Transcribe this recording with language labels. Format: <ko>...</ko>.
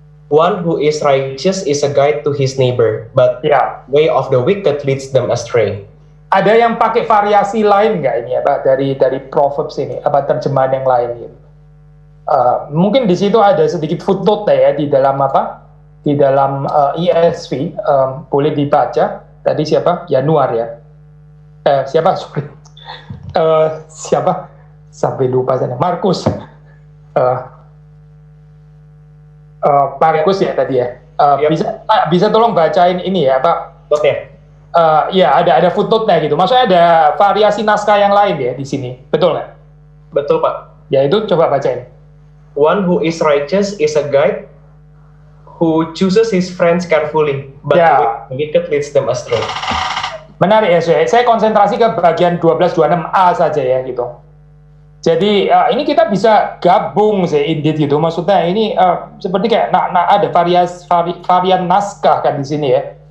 <en>One who is righteous is a guide to his neighbor, but way of the wicked leads them astray.</en> <id>Ada yang pakai variasi lain nggak ini apa dari Proverbs ini, apa terjemahan yang lain gitu? Mungkin di situ ada sedikit footnote ya di dalam apa? Di dalam ESV boleh dibaca. Tadi siapa? Januar ya. Siapa? Sorry. Siapa? Sampai lupa saya. Markus. Markus ya tadi ya. Bisa tolong bacain ini ya, Pak? Oke. Ya ada footnote-nya gitu. Maksudnya ada variasi naskah yang lain ya di sini. Betul nggak? Betul, Pak. Ya itu coba bacain.</id> <en>One who is righteous is a guide who chooses his friends carefully, but the wicked leads them astray.</en> <id>Menarik ya, saya konsentrasi ke bagian 1226A saja ya gitu. Jadi ini kita bisa gabung sih indeed gitu. Maksudnya ini seperti kayak ada varian naskah kan di sini ya.</id>